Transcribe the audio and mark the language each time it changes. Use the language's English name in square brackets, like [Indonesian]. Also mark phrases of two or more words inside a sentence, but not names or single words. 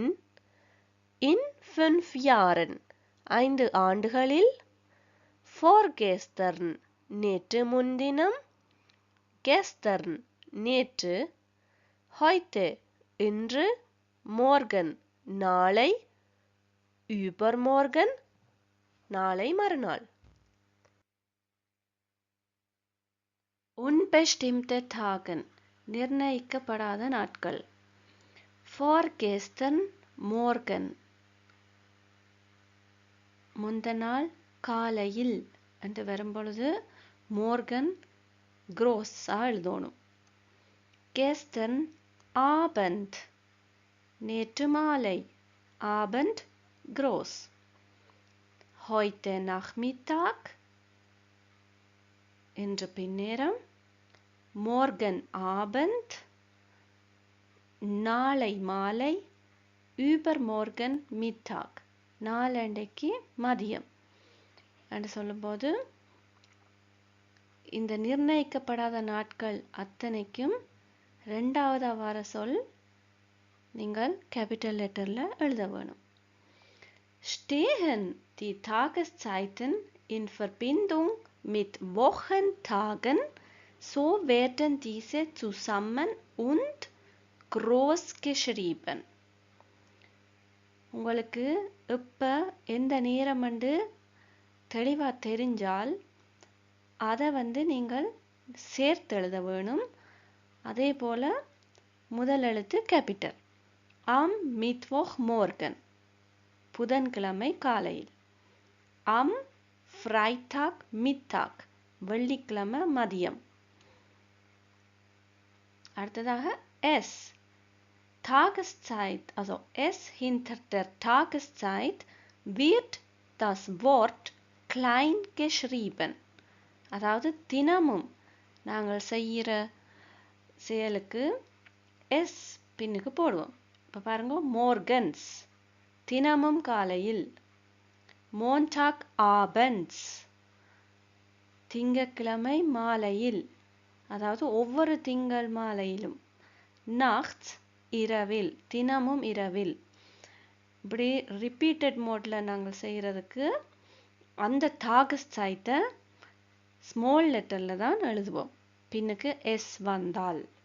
[German] in 5 Jahren 5 ஆண்டுகளில் vorgestern [Tamil] நேற்று முன்தினம் [German] gestern நேற்று heute இன்று morgen நாளை übermorgen [Tamil] நாளை மறுநாள் [German] unbestimmte Tagen [Tamil] நிர்ணயிக்கப்படாத நாட்கள் [German] vorgestern morgen [Tamil] முந்தநாள் காலையில் என்று வரும்பொழுது [German] morgen gross [Tamil] எழுதணும் [German] gestern Abend [Tamil] நேற்று மாலை [German] Abend groß heute Nachmittag [Tamil] இன்று பின்னேரம் [German] morgen Abend [Tamil] நாளை மாலை [German] übermorgen Mittag [Tamil] நாளண்டைக்கு மதியம் என்று சொல்லும்போது இந்த நிர்ணயிக்கப்படாத நாட்கள் அத்தனைக்கும் இரண்டாவது வார சொல் நீங்கள் [English] capital letter [Tamil] எழுத வேணும் stehen [German] die Tageszeiten in Verbindung mit Wochentagen so werden diese zusammen und groß geschrieben [Tamil] உங்களுக்கு எப்ப எந்த நேரம் என்று தெளிவா தெரிஞ்சால் அதை நீங்கள் சேர்த்து எழுத வேணும் அதே போல முதல் எழுத்து கேபிட்டல் [German] am Mittwoch morgen [Tamil] புதன்கிழமை காலையில் [German] am Freitag Mittag [Tamil] வெள்ளிக்கிழமை மதியம் [German] அடுத்ததாக s Tageszeit also s hinter der Tageszeit wird das Wort klein geschrieben [Tamil] அதாவது தினமும் நாங்கள் செய்கிற செயலுக்கு s பின்னுக்கு போடுவோம் இப்போ பாருங்க morgens தினமும் காலையில் [German] Montag abends [Tamil] திங்கட்கிழமை மாலையில் அதாவது ஒவ்வொரு திங்கள் மாலையிலும் nachts இரவில் தினமும் இரவில் இப்படி [English] repeated mode [Tamil] நாங்கள் செய்யறதுக்கு அந்த Tageszeit [English] small letter [Tamil] தான் எழுதுவோம் பின்னுக்கு s வந்தால்